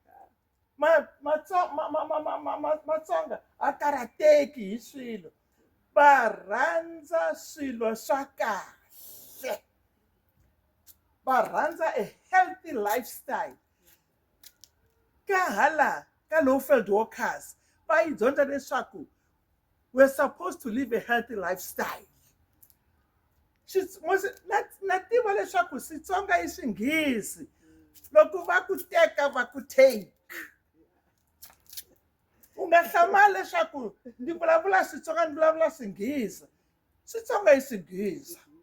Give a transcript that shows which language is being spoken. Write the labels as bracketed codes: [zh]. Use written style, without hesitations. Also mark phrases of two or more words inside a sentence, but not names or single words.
[ts] Matsonga a karateki hi swilo va rhandza swilo swa kahle va rhandza [en] a healthy lifestyle [ts] ka hala ka Lowveld Walkers va yi dyondza leswaku [en] we're supposed to live a healthy lifestyle [ts] na tiva leswaku Xitsonga i Xinghezi loko va ku teka va ku take u nga hlamali leswaku ndi vulavula Xitsonga ndi vulavula Xinghezi Xitsonga i Xinghezi